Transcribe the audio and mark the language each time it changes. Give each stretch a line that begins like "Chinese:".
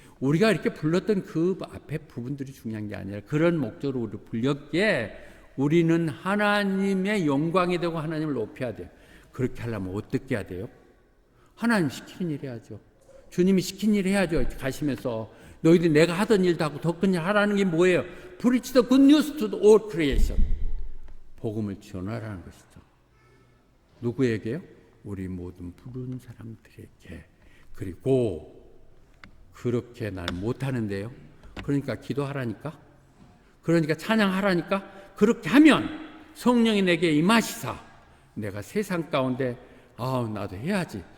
Korean: 우리가 이렇게 불렀던 그 앞에 부분들이 중요한 게 아니라 그런 목적으로 우리 불렸기에 우리는 하나님의 영광이 되고 하나님을 높여야 돼요. 그렇게 하려면 어떻게 해야 돼요? 하나님 시키는 일 해야죠. 주님이 시킨 일 해야죠. 가시면서 너희들이 내가 하던 일도 하고 더 큰 일 하라는 게 뭐예요?
English: Preach the good news to all creation.
Korean: 복음을 전하라는 것이죠. 누구에게요? 우리 모든 부른 사람들에게. 그리고 그렇게 날 못하는데요. 그러니까 기도하라니까. 그러니까 찬양하라니까. 그렇게 하면 성령이 내게 임하시사 내가 세상 가운데 나도 해야지.